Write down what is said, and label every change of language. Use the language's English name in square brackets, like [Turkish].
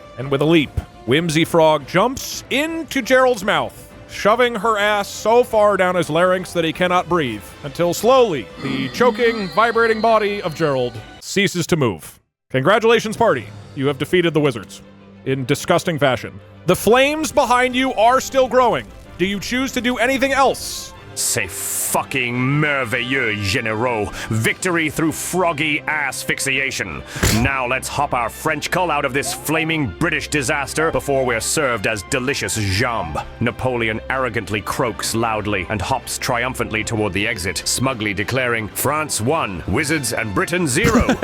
[English] And with a leap, Whimsy Frog jumps into Gerald's mouth, shoving her ass so far down his larynx that he cannot breathe, until slowly, the choking, vibrating body of Gerald ceases to move. Congratulations, party. You have defeated the wizards in disgusting fashion. The flames behind you are still growing. Do you choose to do anything else? [French] C'est fucking merveilleux, généraux. [English] Victory through froggy asphyxiation. Now let's hop our French cull out of this flaming British disaster before we're served as delicious jambes. Napoleon arrogantly croaks loudly and hops triumphantly toward the exit, smugly declaring, France 1, Wizards and Britain 0.